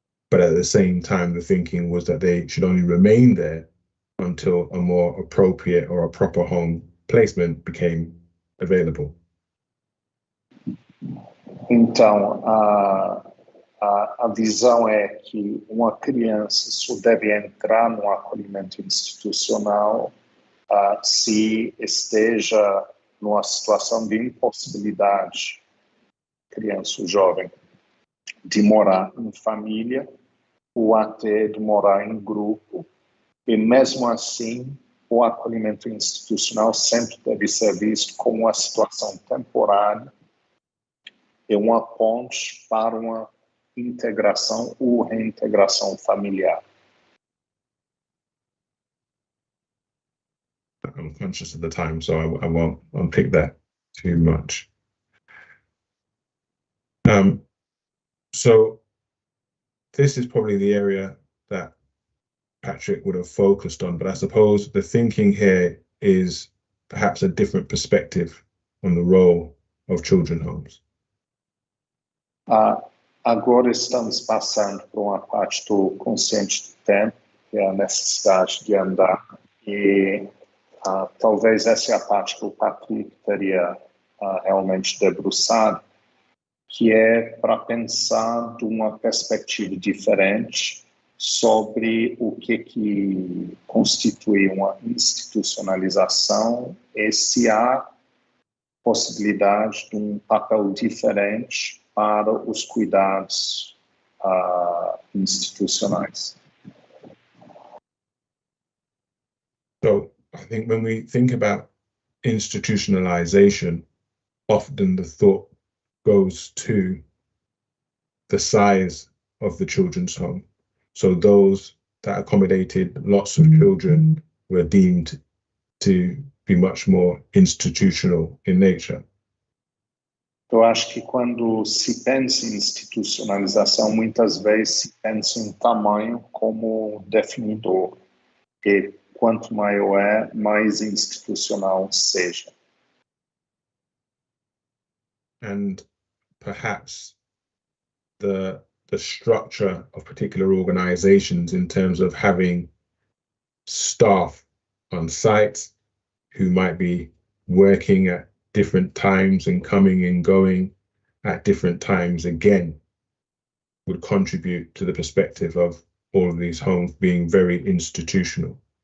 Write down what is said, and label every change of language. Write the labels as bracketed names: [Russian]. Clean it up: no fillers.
[English] But at the same time, the thinking was that they should only remain there until a more appropriate or a proper home placement became available. [Portuguese] Então, a visão é que uma criança só deve entrar no acolhimento institucional se esteja numa situação de impossibilidade, criança ou jovem, de morar em família ou até de morar em grupo, e mesmo assim o acolhimento institucional sempre deve ser visto como uma situação temporária e uma ponte para uma integração ou reintegração familiar. [English] I'm conscious of the time, so I won't unpick that too much. So this is probably the area that Patrick would have focused on, but I suppose the thinking here is perhaps a different perspective on the role of children's homes. [Portuguese] Agora estamos passando por uma parte do consciente do tempo, que é a necessidade de andar, e talvez essa é a parte que o Patrick teria realmente debruçado, que é para pensar de uma perspectiva diferente sobre o que constitui uma institucionalização e se há possibilidade de um papel diferente para os cuidados institucionais. [English] So I think when we think about institutionalization, often the thought goes to the size of the children's home. So those that accommodated lots of children were deemed to be much more institutional in nature. [Portuguese] Eu acho que quando se pensa em institucionalização, muitas vezes se pensa em tamanho como definidor. E quanto maior é, mais institucional seja. [English] And perhaps the structure of particular organizations in terms of having staff on site who might be working at different times and coming and going at different times again would contribute to the perspective of all of these homes being very institutional.